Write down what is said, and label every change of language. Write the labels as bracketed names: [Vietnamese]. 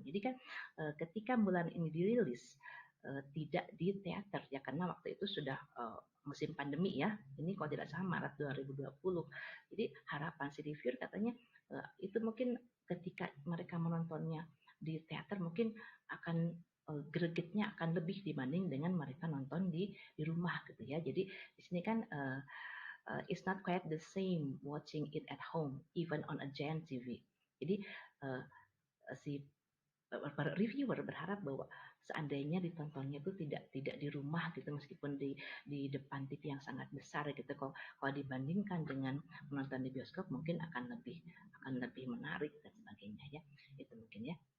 [Indonesian] Jadi kan ketika Mulan ini dirilis tidak di teater ya, karena waktu itu sudah musim pandemi ya, ini kalau tidak salah Maret 2020. Jadi harapan si reviewer katanya itu mungkin ketika mereka menontonnya di teater mungkin akan gregetnya akan lebih dibanding dengan mereka nonton di rumah gitu ya. Jadi di sini kan [English] it's not quite the same watching it at home even on a giant TV. [Indonesian] Jadi si reviewer berharap bahwa seandainya ditontonnya itu tidak di rumah gitu, meskipun di depan TV yang sangat besar gitu, kalau dibandingkan dengan menonton di bioskop mungkin akan lebih menarik dan sebagainya ya. Itu mungkin ya.